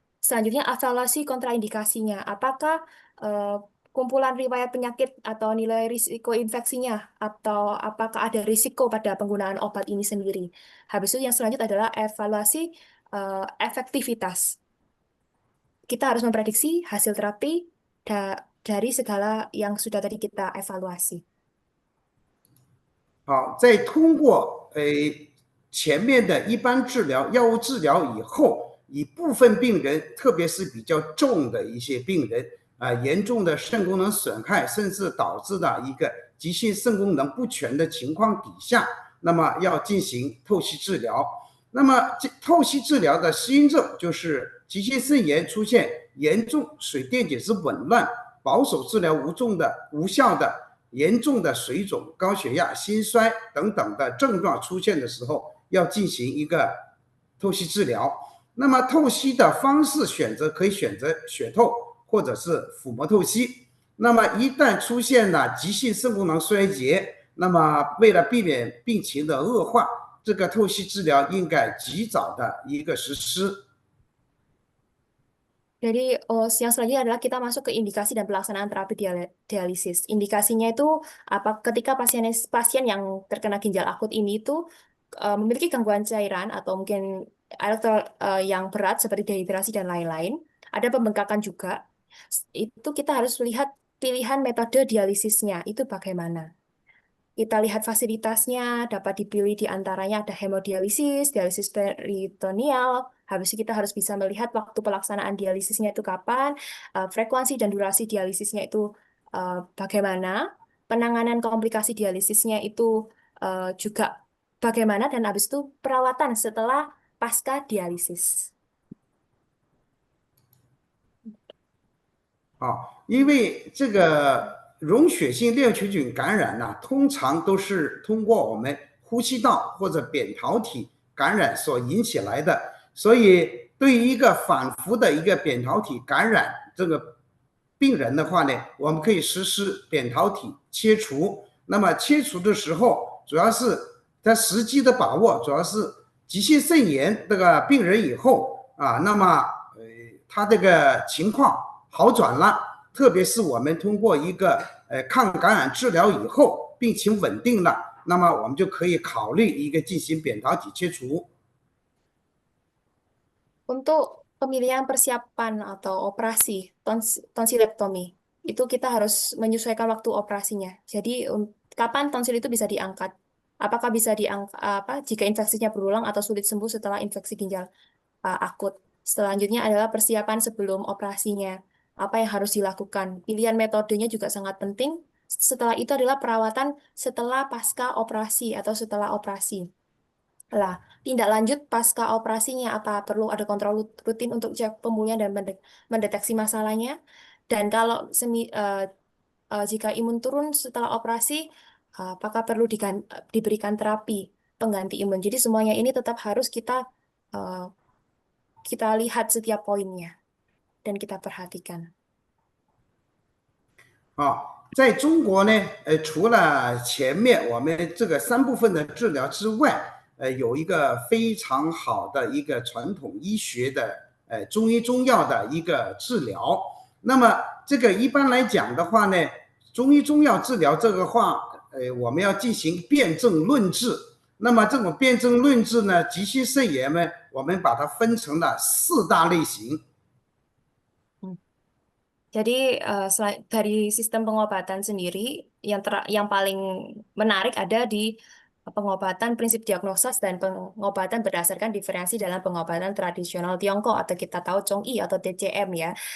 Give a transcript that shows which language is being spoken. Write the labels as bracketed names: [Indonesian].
[Indonesian] Selanjutnya evaluasi kontraindikasinya. Apakah kumpulan riwayat penyakit atau nilai risiko infeksinya, atau apakah ada risiko pada penggunaan obat ini sendiri. Habis itu yang selanjutnya adalah evaluasi efektivitas. Kita harus memprediksi hasil terapi dari segala yang sudah tadi kita evaluasi. [Chinese] 好，在通过前面的一般治疗、药物治疗以后，以部分病人，特别是比较重的一些病人严重的肾功能损害，甚至导致的一个急性肾功能不全的情况底下，那么要进行透析治疗。那么透析治疗的适应症就是急性肾炎出现严重水电解质紊乱、保守治疗无效的严重的水肿、高血压、心衰等等的症状出现的时候，要进行一个透析治疗。那么透析的方式可以选择血透或者是腹膜透析。那么一旦出现了急性肾功能衰竭，那么为了避免病情的恶化，这个透析治疗应该及早的一个实施。 [Indonesian] Jadi yang selanjutnya adalah kita masuk ke indikasi dan pelaksanaan terapi dialisis. Indikasinya itu ketika pasien yang terkena ginjal akut ini itu memiliki gangguan cairan atau mungkin elektrolit yang berat seperti dehidrasi dan lain-lain. Ada pembengkakan juga. Itu kita harus lihat pilihan metode dialisisnya itu bagaimana. Kita lihat fasilitasnya, dapat dipilih di antaranya ada hemodialisis, dialisis peritoneal. Habis itu kita harus bisa melihat waktu pelaksanaan dialisisnya itu kapan, frekuensi dan durasi dialisisnya itu bagaimana, penanganan komplikasi dialisisnya itu juga bagaimana, dan habis itu perawatan setelah pasca dialisis. [Chinese] 因为这个溶血性链球菌感染呢，通常都是通过我们呼吸道或者扁桃体感染所引起来的，所以对于一个反复的一个扁桃体感染这个病人的话呢，我们可以实施扁桃体切除。那么切除的时候，主要是它时机的把握，主要是急性肾炎这个病人以后那么他这个情况好转了，特别是我们通过一个抗感染治疗以后，病情稳定了，那么我们就可以考虑一个进行扁桃体切除。 [Indonesian] Untuk pemilihan persiapan atau operasi tonsilektomi, itu kita harus menyesuaikan waktu operasinya. Jadi kapan tonsil itu bisa diangkat? Apakah bisa diangkat jika infeksinya berulang atau sulit sembuh setelah infeksi ginjal akut? Selanjutnya adalah persiapan sebelum operasinya. apa yang harus dilakukan. Pilihan metodenya juga sangat penting. Setelah itu adalah perawatan setelah pasca operasi atau setelah operasi. Lah, tindak lanjut pasca operasinya apa? Perlu ada kontrol rutin untuk cek pemulihan dan mendeteksi masalahnya. Dan kalau jika imun turun setelah operasi, apakah perlu diberikan terapi pengganti imun? Jadi semuanya ini tetap harus kita lihat setiap poinnya dan kita perhatikan. [Chinese] 在中国呢，除了前面我们这个3部分的治疗之外，有一个非常好的一个传统医学的中医中药的一个治疗。那么这个一般来讲的话呢，中医中药治疗这个话，我们要进行辨证论治。那么这种辨证论治呢，急性肾炎呢，我们把它分成了4大类型。 [Indonesian] Jadi dari sistem pengobatan sendiri yang paling menarik ada di pengobatan prinsip diagnosis dan pengobatan berdasarkan diferensi dalam pengobatan tradisional Tiongkok atau kita tahu Chong-I atau TCM ya.